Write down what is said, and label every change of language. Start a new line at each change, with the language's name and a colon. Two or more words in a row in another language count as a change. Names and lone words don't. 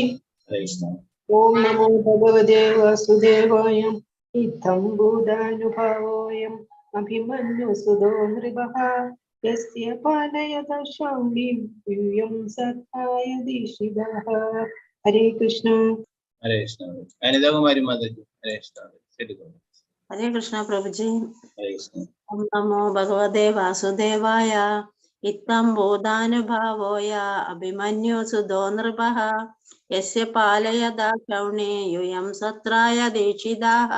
Sanskrit: ഹരേ കൃഷ്ണ. ഓം നമോ ഭഗവതേ വാസുദേവായ. ഇത്തം ഭൂതാനുഭാവോയം അഭിമന്യു സുതോ നൃപഃ യസ്യ പാലയദാക്ഷൗണീം യൂയം സത്രായ ദീക്ഷിതാഃ. हरे कृष्ण. हरे कृष्ण. Anida Kumari Mataji. हरे कृष्ण. Telugu. हरे कृष्ण Prabhuji. हरे कृष्ण. ॐ नमो भगवते वासुदेवाय। इत्तं बोधानुभावोय अभिमन्यु सुदो नृपः यस्य पालयद चौने यूयं सत्राय देचिदाः.